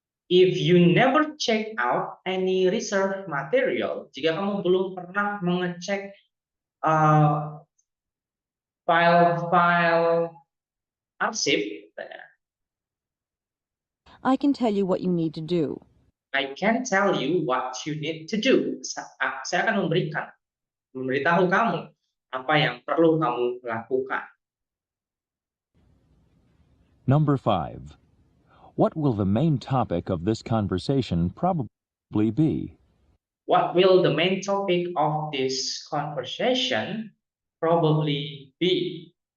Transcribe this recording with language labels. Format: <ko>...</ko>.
<en>If you never check out any reserve material,</en> <id>jika kamu belum pernah mengecek file-file arsip,</id> <en>I can tell you what you need to do. I can tell you what you need to do.</en> <id>Saya akan memberitahu kamu apa yang perlu kamu lakukan.</id> <en>Number 5. What will the main topic of this conversation probably be? What will the main topic of this conversation probably be?</en>